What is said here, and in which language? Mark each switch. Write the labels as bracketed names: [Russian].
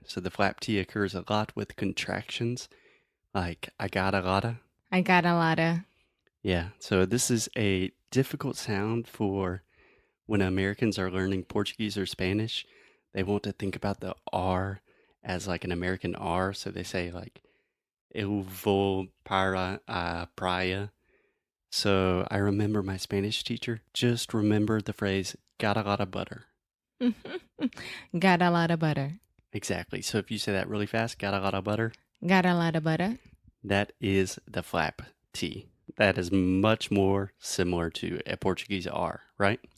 [English] So the flap T occurs a lot with contractions, like I gotta. I got a lot of... Yeah. So this is a difficult sound for when Americans are learning Portuguese or Spanish. They want to think about the R as like an American R. So they say like, [Portuguese] eu vou para a praia. [English] So I remember my Spanish teacher just remembered the phrase, got a lot of butter. Got a lot of butter. Exactly. So if you say that really fast, got a lot of butter, Got a lot of butter. that is the flap T. That is much more similar to a Portuguese R, right?